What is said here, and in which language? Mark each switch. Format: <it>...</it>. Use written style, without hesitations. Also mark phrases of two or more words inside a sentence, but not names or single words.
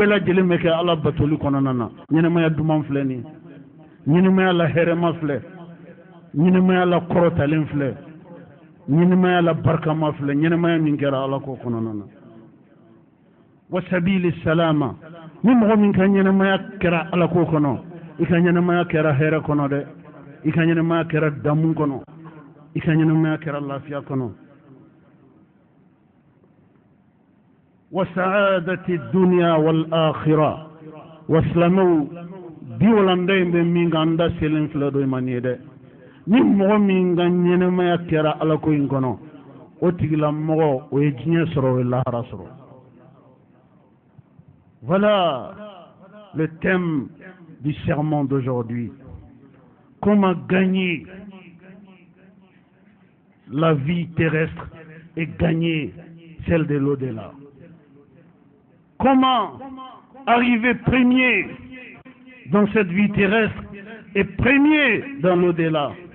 <bm>lajɛlen bɛ kɛ ala batoli kɔnɔna na ɲɛnamaya duman filɛ nin ɲɛnamaya la hɛrɛma filɛ ɲɛnamaya la kɔrɔtalen filɛ ɲɛnamaya la barikama filɛ ɲɛnamaya min kɛra ala ko kɔnɔna na</bm> <ar>وسبيل السلامة</ar> <bm>ni mɔgɔ min ka ɲɛnamaya kɛra ala ko kɔnɔ i ka ɲɛnamaya kɛra hɛrɛ kɔnɔ dɛ i ka ɲɛnamaya kɛra damu kɔnɔ i ka ɲɛnamaya kɛra lafiya kɔnɔ</bm> <ar>وسعادة الدنيا والآخرة</ar> <bm>wa silamɛw bi walanda in bɛ min kan an da selen filɛ dɔ ma nin ye dɛ ni mɔgɔ min ka ɲɛnamaya kɛra ala ko in kɔnɔ o tigilamɔgɔ o ye diɲɛ sɔrɔ o ye lahara sɔrɔ.</bm> <fr>Voilà le thème du sermon d'aujourd'hui. Comment gagner la vie terrestre et gagner celle de l'au-delà. Comment arriver premier dans cette vie terrestre et premier dans l'au-delà.</fr>